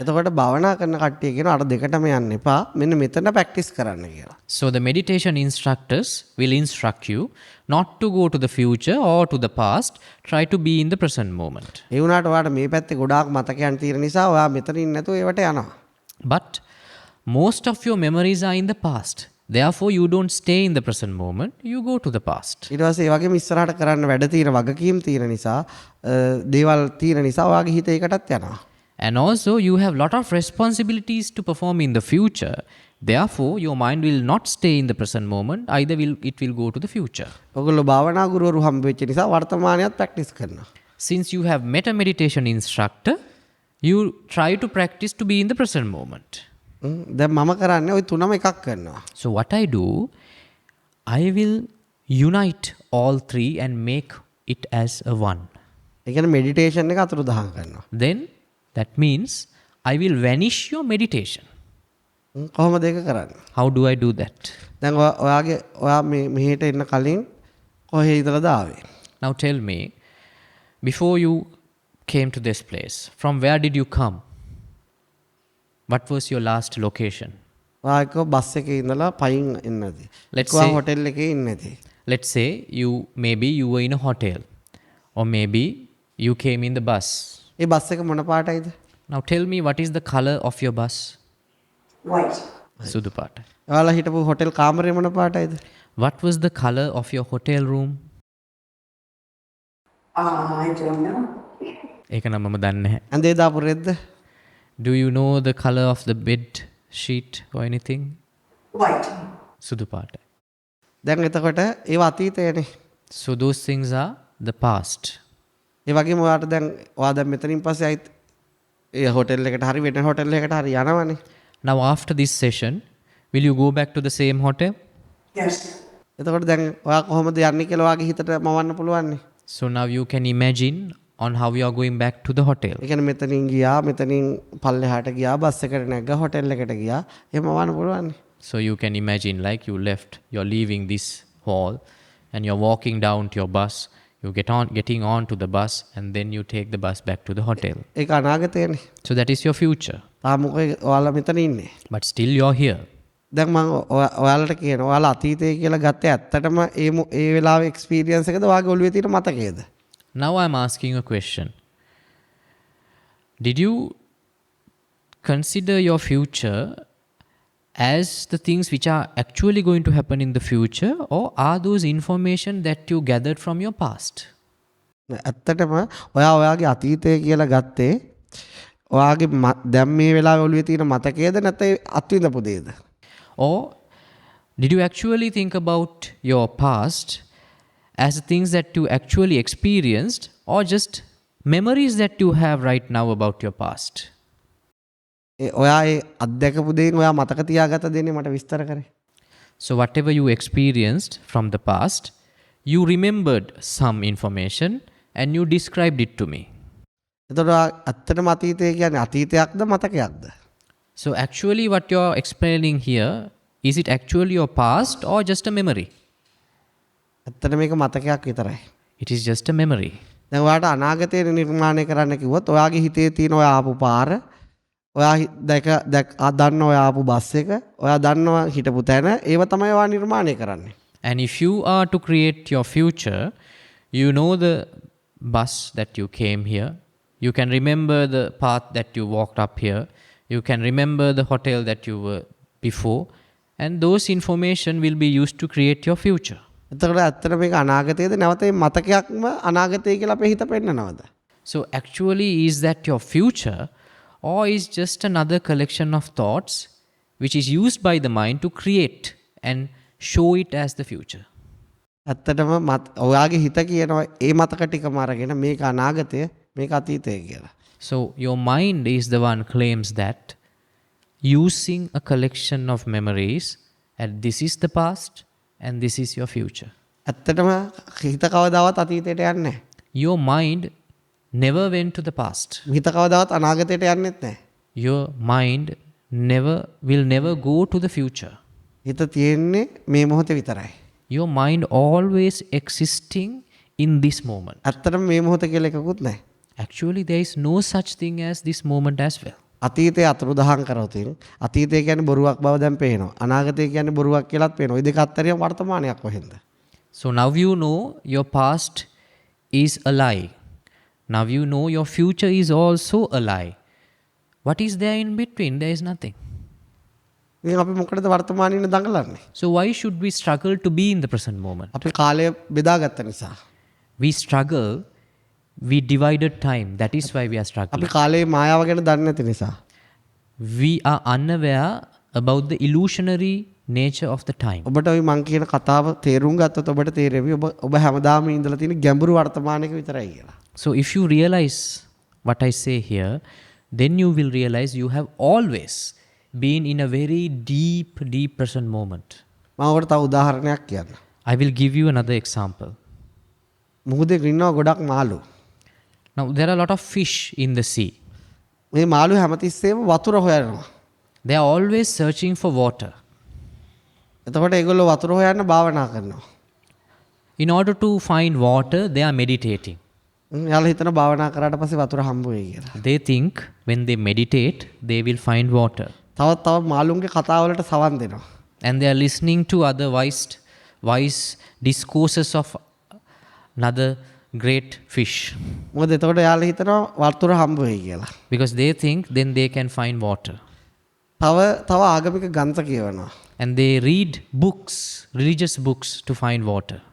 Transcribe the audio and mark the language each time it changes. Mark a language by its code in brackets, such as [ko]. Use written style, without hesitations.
[si] එතකොට භාවනා කරන කට්ටිය කියනවා අර දෙකටම යන්න එපා. මෙන්න මෙතන ප්‍රැක්ටිස් කරන්න කියලා. [en] So the meditation instructors will instruct you not to go to the future or to the past. Try to be in the present moment. [si] ඒ වුණාට ඔයාට මේ පැත්තේ ගොඩාක් මතකයන් තියෙන නිසා ඔයා මෙතන ඉන්න නැතුව ඒවට යනවා. [en] But most of your memories are in the past. Therefore, you don't stay in the present moment. You go to the past. [si] ඊට පස්සේ ඒ වගේම ඉස්සරහට කරන්න වැඩ තියෙන වගකීම් තියෙන නිසා දේවල් තියෙන නිසා ඔයාගේ හිත ඒකටත් යනවා. [en] And also, you have lot of responsibilities to perform in the future. Therefore, your mind will not stay in the present moment. Either it will go to the future. [si] ඔයගොල්ලෝ භාවනා ගුරුවරු හම්බ වෙච්ච නිසා වර්තමානයත් ප්‍රැක්ටිස් කරනවා. [en] Since you have met a meditation instructor, you try to practice to be in the present moment. [si] දැන් මම කරන්නේ ওই තුනම එකක් කරනවා. [en] So what I do, I will unite all three and make it as a one. [si] ඒ කියන්නේ meditation එක අතුරුදහන් කරනවා. [en] Then that means I will vanish your meditation. [si] කොහොමද ඒක කරන්නේ? [en] How do I do that? [si] දැන් ඔයා මෙහෙට එන්න කලින් කොහේ ඉඳලාද ආවේ? [en] Now tell me, before you came to this place, from where did you come? What was your last location? [si] ඔයා එක්ක බස් එකේ ඉඳලා පයින් එන්නදී. [en] Let's [si] ඔයා [en] say- [si] හොටෙල් එකේ ඉන්නදී. [en] Let's say maybe you were in a hotel, or maybe you came in the bus. [si] A bus එක මොන පාටයිද? [en] Now tell me, what is the color of your bus? White. [si] Sudu පාට. ඔයාලා හිටපු hotel කාමරේ මොන පාටයිද? [en] What was the color of your hotel room? I don't know. [si] ඒක නම් මම දන්නේ නැහැ. ඇඳේ දාපු රෙද්ද? [en] Do you know the color of the bed sheet or anything? White. [si] සුදු පාටයි. දැන් එතකොට ඒව අතීතයනේ. [en] So those things are the past. [si] ඒ වගේම ඔයා දැන් මෙතනින් පස්සේ ආයිත් ඒ හොටෙල් එකට හරි වෙන හොටෙල් එකකට හරි යනවනේ. [en] Now after this session, will you go back to the same hotel? Yes. [si] එතකොට දැන් ඔයා කොහොමද යන්නේ කියලා ඔයාගේ හිතට මවන්න පුළුවන්නේ. [en] So now you can imagine on how you are going back to the hotel. [si] ඒ කියන්නේ මෙතනින් ගියා මෙතනින් පල්ලෙහාට ගියා බස් එකට නැග්ගා හොටෙල් එකට ගියා එහෙම මවන්න පුළුවන්නේ. [en] So you can imagine like you're leaving this hall and you're walking down to your bus. You getting on to the bus and then you take the bus back to the hotel. [si] ඒක අනාගතයනේ. [en] So that is your future. [si] තාම මොකද ඔයාලා මෙතන ඉන්නේ. [en] But still you're here. [si] දැන් මම ඔයාලට කියනවා ඔයාලා අතීතය කියලා ගත්තේ ඇත්තටම ඒ වෙලාවේ එක්ස්පීරියන්ස් එකද ඔයාගේ ඔළුවේ තියෙන මතකයේද? [en] Now I'm asking a question. Did you consider your future as the things which are actually going to happen in the future, or are those information that you gathered from your past? [si] ඇත්තටම ඔයාගේ අතීතය කියලා ගත්තේ ඔයාගේ දැන් මේ වෙලාවේ ඔළුවේ තියෙන මතකයේද නැත්නම් අත්විඳපු දේද? [en] Or did you actually think about your past as things that you actually experienced, or just memories that you have right now about your past? [si] ඔයා ඒ අත්දැකපු දේන් ඔයා මතක තියාගත දෙන්නේ මට විස්තර කරේ. [en] So whatever you experienced from the past, you remembered some information and you described it to me. [si] එතකොට ඇත්තටම අතීතය කියන්නේ අතීතයක්ද මතකයක්ද? [en] So actually what you're explaining here, is it actually your past or just a memory? [si] ඇත්තට මේක මතකයක් විතරයි. [en] It is just a memory. [si] දැන් ඔයාට අනාගතය නිර්මාණය කරන්න කිව්වොත් ඔයාගේ හිතේ තියෙන ඔයා ආපු පාර, ඔයා දන්න ඔයා ආපු බස් එක, ඔයා දන්නවා හිටපු තැන, ඒව තමයි ඔයා නිර්මාණය කරන්නේ. [en] And if you are to create your future, you know the bus that you came here, you can remember the path that you walked up here, you can remember the hotel that you were before, and those information will be used to create your future. [si] එතකොට ඇත්තට මේක අනාගතයේද නැවත මේ මතකයක්ම අනාගතය කියලා අපේ හිත පෙන්නනවද? [en] So actually, is that your future, or is just another collection of thoughts which is used by the mind to create and show it as the future? [si] ඇත්තටම ඔයාගේ හිත කියනවා ඒ මතක ටිකම අරගෙන මේක අනාගතය මේක අතීතය කියලා. [en] So your mind is the one claims that using a collection of memories, and this is the past and this is your future. [si] ඇත්තටම හිත කවදාවත් අතීතයට යන්නේ නැහැ. [en] Your mind never went to the past. [si] හිත කවදාවත් අනාගතයට යන්නෙත් නැහැ. [en] Your mind will never go to the future. [si] හිත තියෙන්නේ මේ මොහොතේ විතරයි. [en] Your mind always existing in this moment. [si] ඇත්තටම මේ මොහොත කියලා එකකුත් නැහැ. [en] Actually, there is no such thing as this moment as well. [si] අතීතයේ අතුරුදහන් කරොතින් අතීතය කියන්නේ බොරුවක් බව දැන් පේනවා. අනාගතය කියන්නේ බොරුවක් කියලාත් පේනවා. ওই දෙක අතරින් වර්තමානයක් කොහෙන්ද? [en] So now you know your past is a lie. Now you know your future is also a lie. What is there in between? There is nothing. [si] ඉතින් අපි මොකටද වර්තමානයේ ඉන්න දඟලන්නේ? [en] So why should we struggle to be in the present moment? [si] අපි කාලය බෙදාගත්ත නිසා. [en] We struggle, we divided time. That is why we are struggling. [si] අපි කාලේ මායාව ගැන දන්නේ නැති නිසා. [en] We are unaware about the illusionary nature of the time. [si] ඔබට ওই මං කියන කතාව තේරුම් ගත්තොත් ඔබට තේරෙවි ඔබ හැමදාම ඉඳලා තියෙන ගැඹුරු වර්තමානයක විතරයි කියලා. [en] So if you realize what I say here, then you will realize you have always been in a very deep present moment. [si] මම ඔබට තව උදාහරණයක් කියන්න. [en] I will give you another example. [si] මුහුදේ ඉන්නවා ගොඩක් මාළු. [en] Now there are a lot of fish in the sea. [si] මේ මාළු හැමතිස්සෙම වතුර හොයනවා. [en] They are always searching for water. [si] එතකොට ඒගොල්ලෝ වතුර හොයන්න භාවනා කරනවා. [en] In order to find water, they are meditating. [si] එයාලා හිතන භාවනා කරාට පස්සේ වතුර හම්බ වෙයි කියලා. [en] They think when they meditate, they will find water. [si] තව මාළුන්ගේ කතාවලට සවන් දෙනවා. [en] And they are listening to other wise discourses of another great fish. [si] මොකද එතකොට එයාලා හිතනවා වතුර හම්බ වෙයි කියලා. [en] Because they think then they can find water. [si] තව ආගමික ග්‍රන්ථ කියවනවා. [en] And they read books, religious books to find water.